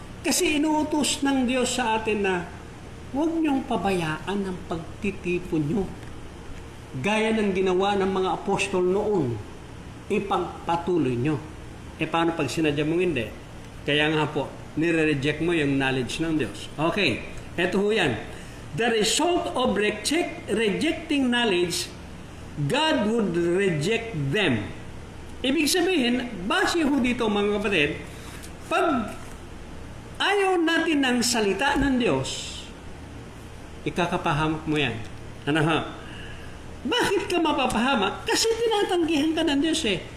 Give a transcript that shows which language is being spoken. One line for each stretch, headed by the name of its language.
Filipino: Kasi inuutos ng Diyos sa atin na huwag niyong pabayaan ang pagtitipon niyo. Gaya ng ginawa ng mga apostol noon, ipagpatuloy niyo. Paano pag sinadya mong hindi? Kaya nga po, nire-reject mo yung knowledge ng Diyos. Okay, eto ho yan.
English: The result of rejecting knowledge, God would reject them.
Filipino: Ibig sabihin, base ho dito mga kapatid, pag ayaw natin ng salita ng Diyos, ikakapahamak mo yan. Ano ha? Bakit ka mapapahamak? Kasi tinatanggihan ka ng Diyos eh.